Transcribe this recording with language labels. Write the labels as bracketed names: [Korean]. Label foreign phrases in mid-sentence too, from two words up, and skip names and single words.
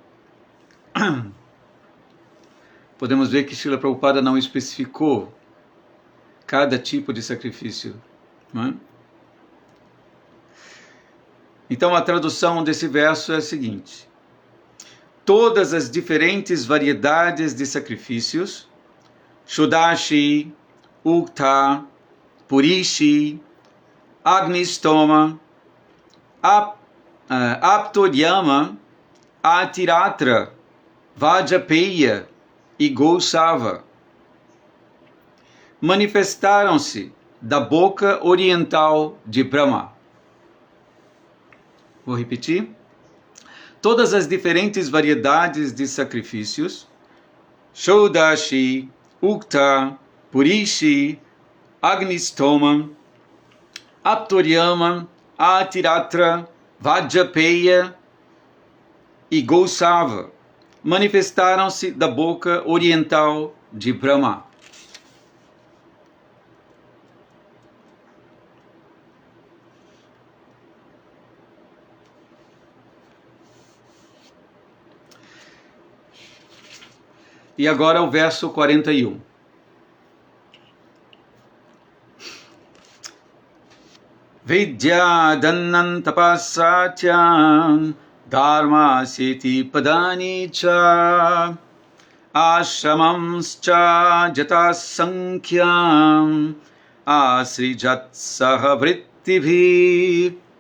[Portuguese] Podemos ver que Srila Prabhupada não especificou cada tipo de sacrifício. Não é? Então a tradução desse verso é a seguinte: todas as diferentes variedades de sacrifícios, Shodashi, Ukta, Purishi, Agnistoma, Aptoryama, Atiratra, Vajapeya e Gosava, manifestaram-se da boca oriental de Brahma. Vou repetir. Todas as diferentes variedades de sacrifícios, Shodashi, Ukta, Purishi, Agnistoma, Aptoryama, Atiratra, Vajjapeya e Gosava manifestaram-se da boca oriental de Brahma. E agora o verso 41. [Sanskrit] विद्या दानं तपःसत्यं धर्मस्येति पदानि च आश्रमांश्च यथा संख्यम् असृजत् सहवृत्तिभिः.